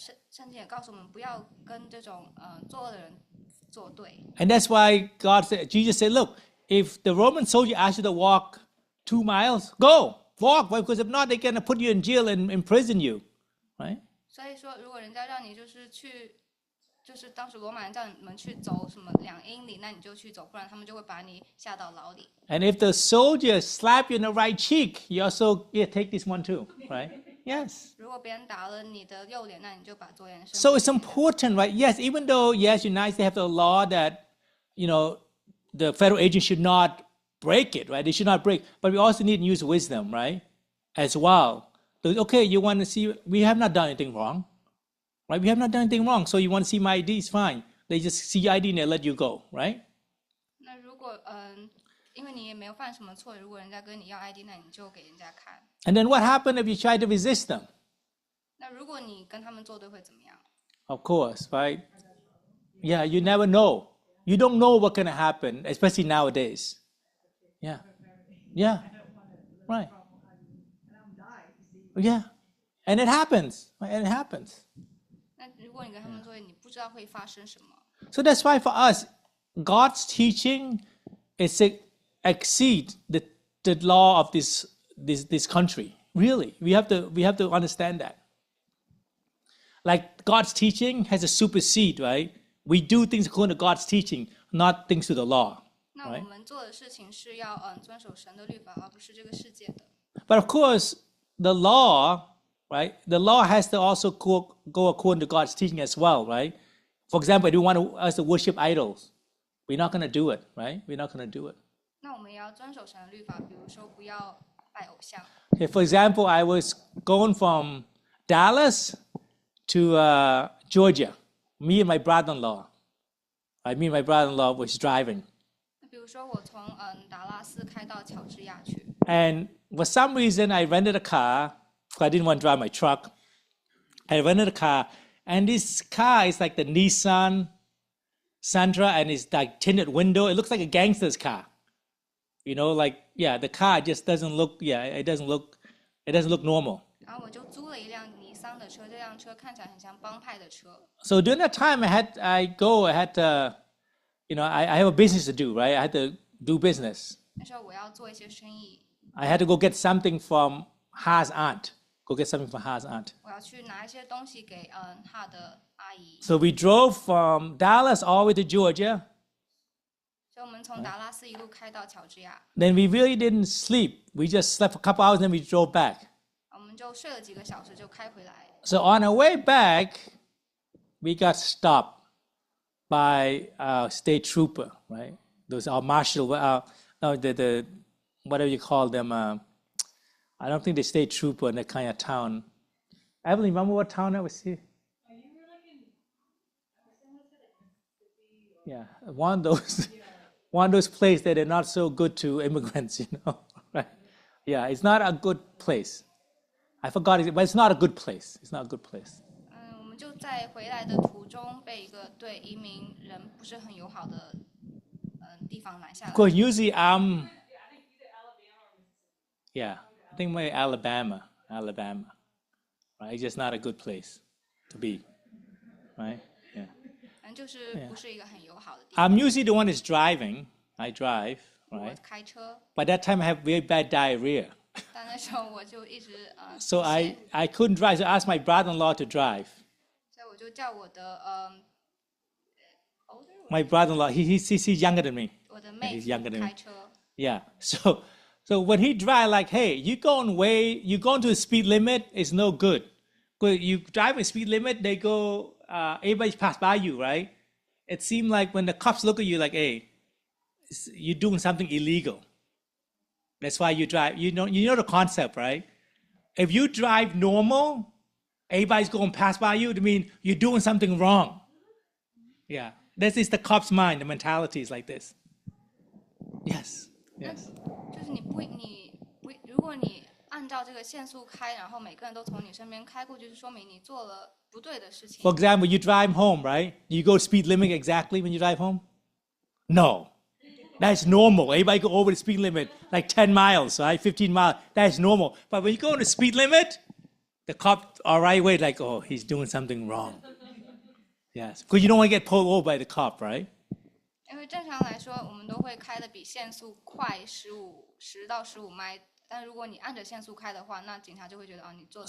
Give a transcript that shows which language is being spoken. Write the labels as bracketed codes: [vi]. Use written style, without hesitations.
[zh] 圣经也告诉我们不要跟这种作恶的人作对。 [en] And that's why Jesus said, look, if the Roman soldier asks you to walk 2 miles, go, walk, because if not, they're going to put you in jail and imprison you, right? [zh] 所以说，如果人家让你就是当时罗马人叫你们去走什么2英里，那你就去走，不然他们就会把你下到牢里。 [en] And if the soldier slap you in the right cheek, you also take this one too, right? Yes. [zh] 如果别人打了你的右脸，那你就把左脸伸。 [en] So it's important, right? Yes, even though, yes, United States have the law that, the federal agents should not break it, right? They should not break. But we also need to use wisdom, right? As well. So, okay, you want to see, we have not done anything wrong, right? We have not done anything wrong. So you want to see my ID, it's fine. They just see your ID and they let you go, right? [zh] 那如果因为你也没有犯什么错，如果人家跟你要 ID，那你就给人家看。 [en] And then what happened if you try to resist them? [zh] 那如果你跟他们作对会怎么样？ [en] Of course, right? Yeah, you never know. You don't know what's going to happen, especially nowadays. Yeah. Right. Yeah. And it happens. And it happens. [zh] 那如果你跟他们作对，你不知道会发生什么。 [en] So that's why for us, God's teaching is to exceed the law of this country. Really. We have to understand that. Like God's teaching has to supersede, right? We do things according to God's teaching, not things to the law. [zh] 那我们做的事情是要遵守神的律法，而不是这个世界的。 [en] But of course, the law, right? The law has to also go according to God's teaching as well, right? For example, they want us to worship idols. We're not going to do it, right? We're not going to do it. [zh] 那我们也要遵守神的律法，比如说不要拜偶像。 [en] Okay, for example, I was going from Dallas to Georgia. Me and my brother-in-law. Me and my brother-in-law was driving. [zh] 那比如说我从达拉斯开到乔治亚去， [en] And for some reason, I rented a car. I didn't want to drive my truck. I rented a car. And this car is like the Nissan Sentra, and it's like tinted window. It looks like a gangster's car. You know, like, yeah, the car just doesn't look, yeah, it doesn't look normal. [zh] 然后我就租了一辆尼桑的车，这辆车看起来很像帮派的车。 [en] So during that time, I had you know, I have a business to do, right? I had to do business. [zh] 那时候我要做一些生意， [en] I had to go get something from Ha's aunt. Go get something from Ha's aunt. [zh] 我要去拿一些东西给他的阿姨。 [en] So we drove from Dallas all the way to Georgia. [zh] 所以我们从达拉斯一路开到乔治亚， [en] Then we really didn't sleep. We just slept for a couple hours, then we drove back. [zh] 我们就睡了几个小时就开回来。 [en] So on our way back, we got stopped by a state trooper, right? Those are marshal, no, the whatever you call them. I don't think the state trooper in that kind of town. Evelyn, remember what town that was here? Yeah, one of those places that are not so good to immigrants, you know, right? Yeah, it's not a good place. I forgot it, but it's not a good place. It's not a good place. [zh] 我们就在回来的途中被一个对移民人不是很友好的地方拦下来 [en] Of。 course, usually yeah, I think maybe Alabama, right? It's just not a good place to be, right? Yeah. [zh] 反正就是不是一个很友好的地方。 [en] I'm usually the one that's driving. I drive, [zh] 我 [en] right? [zh] 开车， [en] By that time, I have very bad diarrhea. [zh] 但那时候我就一直 [en] So [zh] 吐血 [en] I couldn't drive, so I asked my brother-in-law to drive. [zh] 所以我就叫我的 [en] My brother-in-law, he's younger than me. [zh] 我的妹 [en] he's [zh] 夫 [en] younger than me. [zh] 开车， [en] Yeah. So when he drive, like, hey, you going to the speed limit, it's no good. But you drive a speed limit, they go, everybody pass by you, right? It seemed like when the cops look at you, like, hey, you're doing something illegal. That's why you drive. You know the concept, right? If you drive normal, everybody's going to pass by you. I mean, you're doing something wrong. Yeah. This is the cop's mind. The mentality is like this. Yes. Yes. [zh] 就是如果你按照这个限速开，然后每个人都从你身边开过去，就说明你做了不对的事情。 [en] For example, you drive home, right? You go speed limit exactly when you drive home? No. That's normal. Everybody go over the speed limit like 10 miles, right? 15 miles. That's normal. But when you go on the speed limit, the cop are right away like, oh, he's doing something wrong. Yes. Because you don't want to get pulled over by the cop, right? [zh] 因为正常来说，我们都会开的比限速快10到15迈。但如果你按着限速开的话，那警察就会觉得你做的。